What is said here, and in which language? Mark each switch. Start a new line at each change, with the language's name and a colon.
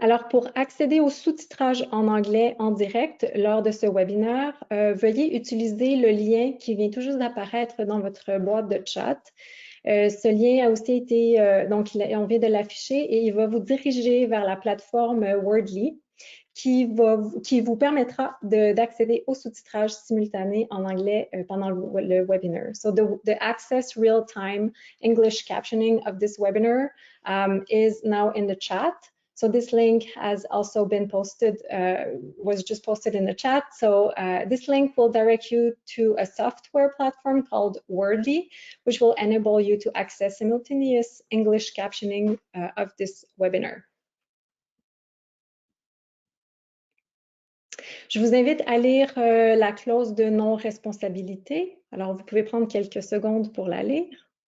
French: Pour accéder au sous-titrage en anglais en direct lors de ce webinaire, veuillez utiliser le lien qui vient tout juste d'apparaître dans votre boîte de chat. Ce lien a aussi été, on vient de l'afficher et il va vous diriger vers la plateforme Wordly qui vous permettra d'accéder au sous-titrage simultané en anglais pendant le webinaire.
English: So the access real-time English captioning of this webinar is now in the chat. So this link has also been posted, was just posted in the chat. So this link will direct you to a software platform called Wordly, which will enable you to access simultaneous English captioning of this webinar.
French: Je vous invite à lire la clause de non-responsabilité. Vous pouvez prendre quelques secondes pour la lire.